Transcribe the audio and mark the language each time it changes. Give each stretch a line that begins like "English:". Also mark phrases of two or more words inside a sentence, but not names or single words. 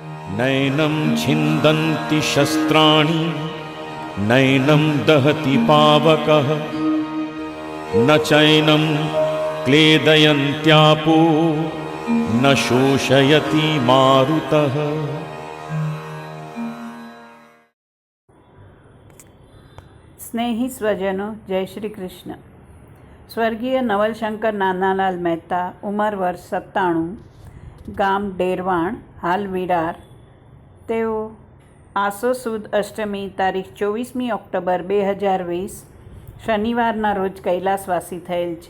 Sanskrit: नैनं छिन्दन्ति शस्त्राणि नैनं दहति पावकः न चैनं क्लेदयन्त्यापो न शोषयति मारुतः।
Gujarati: સ્નેહી સ્વજનો, જય શ્રી કૃષ્ણ. સ્વર્ગીય નવલશંકર નાનાલાલ મહેતા, ઉંમર વર્ષ 97, ગામ ડેરવાણ, હાલ વિરાર. તેઓ આસો સુદ અષ્ટમી તારીખ 24મી ઓક્ટોબર 2020 શનિવારના રોજ કૈલાસવાસી થયેલ છે.